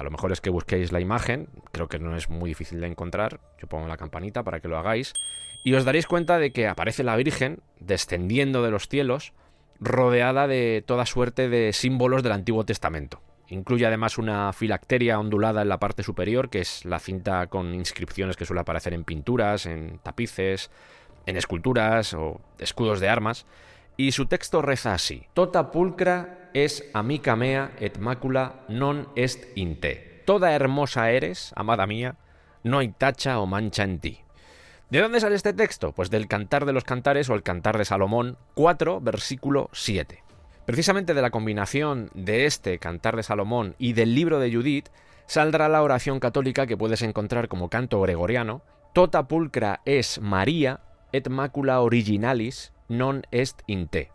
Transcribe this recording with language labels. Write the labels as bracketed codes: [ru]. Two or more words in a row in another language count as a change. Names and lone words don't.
[es] Lo mejor es que busquéis la imagen, creo que no es muy difícil de encontrar, yo pongo la campanita para que lo hagáis, y os daréis cuenta de que aparece la Virgen descendiendo de los cielos, rodeada de toda suerte de símbolos del Antiguo Testamento. Incluye además una filacteria ondulada en la parte superior, que es la cinta con inscripciones que suele aparecer en pinturas, en tapices, en esculturas o escudos de armas. Y su texto reza así: [la] Tota pulcra es amica mea et macula non est in te. [es] Toda hermosa eres, amada mía, no hay tacha o mancha en ti. ¿De dónde sale este texto? Pues del Cantar de los Cantares o el Cantar de Salomón 4, versículo 7. Precisamente de la combinación de este Cantar de Salomón y del libro de Judith saldrá la oración católica que puedes encontrar como canto gregoriano: [la] Tota pulcra es María et macula originalis non est in te.